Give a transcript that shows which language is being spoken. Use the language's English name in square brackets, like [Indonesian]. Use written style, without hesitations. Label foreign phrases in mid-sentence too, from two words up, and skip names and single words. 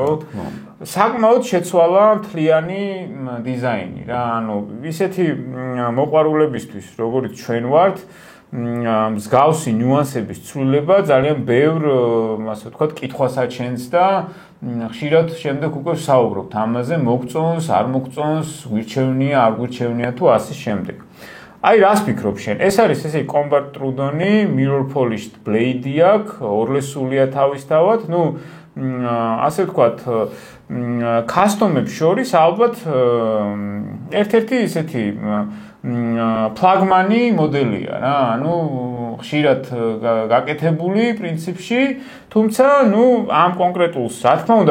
[Georgian] საკმაოდ შეცვალა მთლიანი დიზაინი, რა, ანუ ისეთი მოყვარულებისთვის, როგორც ჩვენ ვართ, მსგავსი ნიუანსების ცვლილება ძალიან ბევრ, ასე ვთქვათ, კითხვას აჩენს და ხშირად შემდეგ უკვე ვსაუბრობთ ამაზე, მოგწონს, არ მოგწონს, გვირჩევნია, არ გვირჩევნია თუ ასე შემდეგ. აი, რას ფიქრობ შენ? ეს არის ესე კომბატ ტრუდონი, [English] mirror polished blade [Georgian] აქვს, ორლესულია თავისთავად, ნუ ასე ვთქვათ, custom-ებს შორის ალბათ ერთ-ერთი ისეთი ფლაგმანი მოდელია რა, ანუ ხშირად გაკეთებული პრინციპში, თუმცა ნუ ამ კონკრეტულს რა თქმა უნდა,